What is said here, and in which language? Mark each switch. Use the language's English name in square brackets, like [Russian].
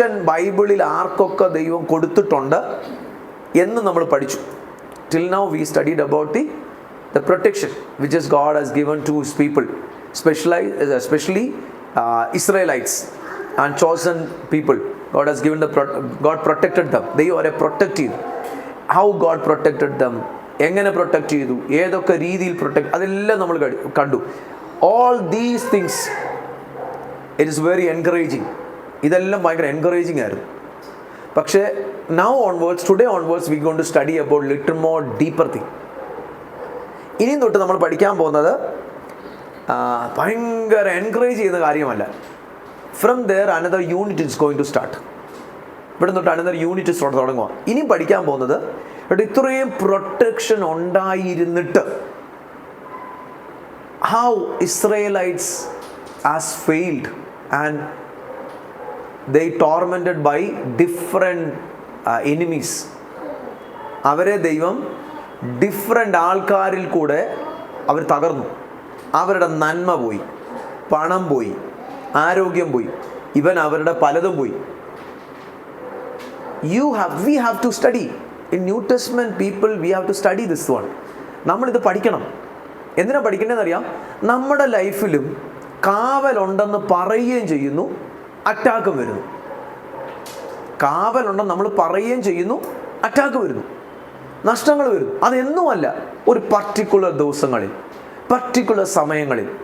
[Malayalam] ബൈബിളിൽ ആർക്കൊക്കെ ദൈവം കൊടുത്തിട്ടുണ്ട് എന്ന് നമ്മൾ പഠിച്ചു. [English] Till now we studied about the protection which is God has given to his people, especially Israelites and chosen people. God has given God protected them. They are protected. How God protected them, [Malayalam] എങ്ങനെ protect ചെയ്തു, ഏതൊക്കെ രീതിയിൽ protect, അതെല്ലാം നമ്മൾ കണ്ടു. [English] All these things, it is very encouraging. [Malayalam] ഇതെല്ലാം ഭയങ്കര encouraging ആയിരുന്നു. [English] പക്ഷേ today onwards we are going to study about little more deeper thing. [Malayalam] ഇനിയും തൊട്ട് നമ്മൾ പഠിക്കാൻ പോകുന്നത് ഭയങ്കര എൻകറേജ് ചെയ്യുന്ന കാര്യമല്ല. [English] From there another unit is going to start. [Malayalam] ഇവിടെ തൊട്ട് അനദർ യൂണിറ്റ് തുടങ്ങുക. ഇനിയും പഠിക്കാൻ പോകുന്നത് ഇത്രയും protection ഉണ്ടായിരുന്നിട്ട് [English] How Israelites has failed and they tormented by different enemies. [Malayalam] അവരെ ദൈവം ഡിഫറെൻ്റ് ആൾക്കാരിൽ കൂടെ അവർ തകർന്നു. അവരുടെ നന്മ പോയി, പണം പോയി, ആരോഗ്യം പോയി, അവരുടെ പലതും പോയി. [English] we have to study. In New Testament people, we have to study this one. [Malayalam] നമ്മളിത് പഠിക്കണം. എന്തിനാ പഠിക്കേണ്ടതെന്നറിയാം? നമ്മുടെ ലൈഫിലും കാവലുണ്ടെന്ന് പറയുകയും ചെയ്യുന്നു, അറ്റാക്കും വരുന്നു. കാവലുണ്ടെന്ന് നമ്മൾ പറയുകയും ചെയ്യുന്നു, അറ്റാക്ക് വരുന്നു, നഷ്ടങ്ങൾ വരുന്നു. അതെന്നുമല്ല, ഒരു പർട്ടിക്കുലർ ദിവസങ്ങളിൽ, പർട്ടിക്കുലർ സമയങ്ങളിൽ.